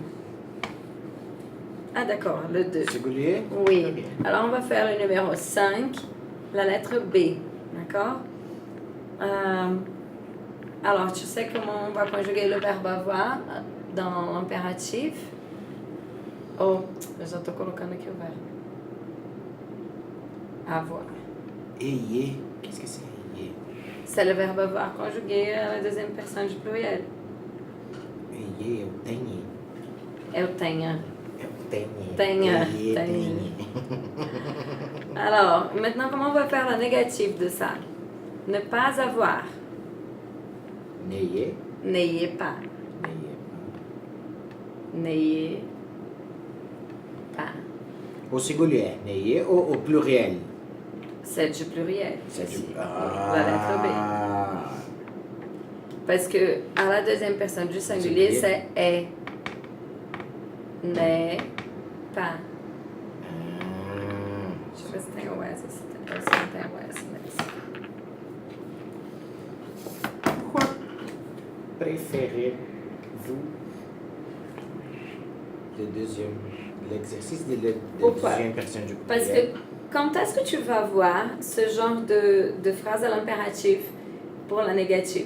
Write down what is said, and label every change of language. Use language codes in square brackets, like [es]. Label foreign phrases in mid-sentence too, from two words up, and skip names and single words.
[fr] Ah d'accord, le 2. Singulier? Oui. Ok. Alors on va faire le numéro 5, la lettre B. D'accord? Alors tu sais comment on va conjuguer le verbe avoir dans l'impératif? [pt] Oh, eu já estou colocando aqui o verbo. [fr] Avoir. Ayez. Qu'est-ce que c'est ayez? C'est le verbe avoir conjugué à la deuxième personne du pluriel. Ayez, [pt] eu tenho. Eu tenha. Eu tenho. Tenha. [fr] Ayez, [pt] Tenha. tenho. [fr] Alors, maintenant, comment on va faire la négative de ça? Ne pas avoir. N'ayez. N'ayez pas. N'ayez N'ayez pas. pas. Au singulier. N'ayez ou au pluriel? C'est du pluriel. C'est ici. du... La lettre B. Parce que à la deuxième personne du singulier, c'est est. N'est pas. Je sais pas si [pt] tem o S, se tem não tem o S, mas... [fr] Pourquoi préférez-vous l'exercice de la Pourquoi? deuxième personne du Parce pluriel? que quand est-ce que tu vas voir ce genre de phrase à l'impératif pour la négative?